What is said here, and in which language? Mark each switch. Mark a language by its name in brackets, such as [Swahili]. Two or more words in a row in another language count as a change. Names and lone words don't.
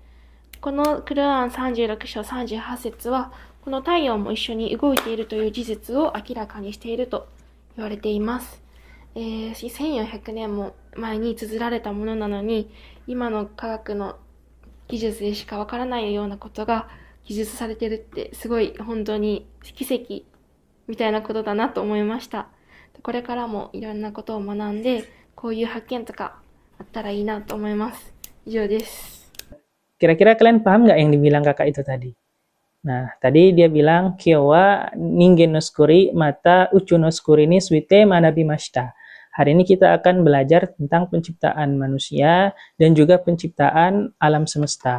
[Japanese] このクルアン36章38節は、この太陽も一緒に動いているという事実を明らかにしていると言われています。1400年も前に綴られたものなのに、今の科学の技術でしかわからないようなことが記述されているってすごい本当に奇跡みたいなことだなと思いました。これからもいろんなことを学んで、こういう発見とかあったらいいなと思います。以上です。 [Indonesian] Kira-kira kalian paham nggak yang dibilang kakak itu tadi? Nah, tadi dia bilang, [Japanese] 今日は人間の作りまた宇宙の作りについて学びました. [Indonesian] Hari ini kita akan belajar tentang penciptaan manusia dan juga penciptaan alam semesta.